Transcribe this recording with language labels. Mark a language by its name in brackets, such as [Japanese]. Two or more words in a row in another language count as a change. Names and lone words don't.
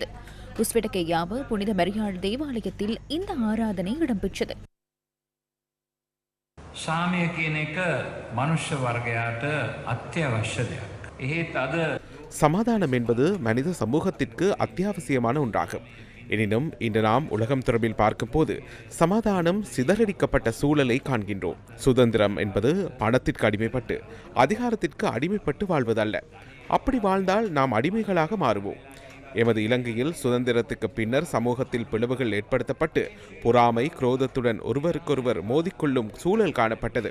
[Tamil] உஸ்வெடகேயாவ புனித மரியாள் தேவாலயத்தில் இந்த ஆராதனை இடம்பெற்றது. [Sinhala] සාමය කියන එක මනුෂ්‍ය වර්ගයාට අත්‍යවශ්‍ය දෙයක්. එහෙත් අද [Tamil] சமாதானம் என்பது மனித சமூகத்திற்கு அத்தியாவசியமான ஒன்றாகும். எனினும் இன்று நாம் உலகம் தொடர்பில் பார்க்கும் போது சமாதானம் சிதறடிக்கப்பட்ட சூழலை காண்கின்றோம். சுதந்திரம் என்பது பணத்திற்கு அடிமைப்பட்டு அதிகாரத்திற்கு அடிமைப்பட்டு வாழ்வதல்ல. அப்படி வாழ்ந்தால் நாம் அடிமைகளாக மாறுவோம். எமது இலங்கையில் சுதந்திரத்துக்கு பின்னர் சமூகத்தில் பிளவுகள் ஏற்படுத்தப்பட்டு பொறாமை குரோதத்துடன் ஒருவருக்கொருவர் மோதிக்கொள்ளும் சூழல் காணப்பட்டது.